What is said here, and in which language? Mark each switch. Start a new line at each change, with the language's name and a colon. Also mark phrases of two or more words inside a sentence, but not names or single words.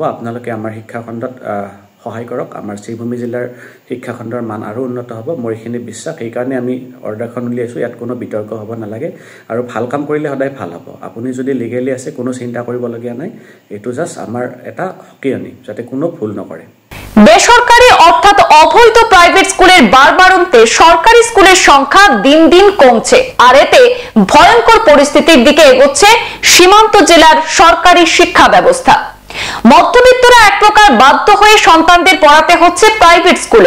Assamese: আপোনালোকে আমাৰ শিক্ষাখণ্ডত সহায় কৰক, আমাৰ শ্ৰীভূমি জিলাৰ শিক্ষাখণ্ডৰ মান আৰু উন্নত হ'ব, মোৰ এইখিনি বিশ্বাস। সেইকাৰণে আমি অৰ্ডাৰখন উলিয়াইছোঁ। ইয়াত কোনো বিতৰ্ক হ'ব নালাগে, আৰু ভাল কাম কৰিলে সদায় ভাল হ'ব। আপুনি যদি লিগেলি আছে, কোনো চিন্তা কৰিবলগীয়া নাই। এইটো জাষ্ট আমাৰ এটা সকিয়নি, যাতে কোনো ভুল নকৰে।
Bangla: বেসরকারি অর্থাৎ অবৈধ
English: private school
Bangla: বাড়বাড়ন্তে
English: government school
Bangla: সংখ্যা দিন দিন কমছে, আর এতে ভয়ঙ্কর পরিস্থিতির দিকে এগোচ্ছে সীমান্ত জেলার সরকারি শিক্ষা ব্যবস্থা। মধ্যবিত্তরা এক প্রকার বাধ্য হয়ে সন্তানদের পড়াতে হচ্ছে
English: private school.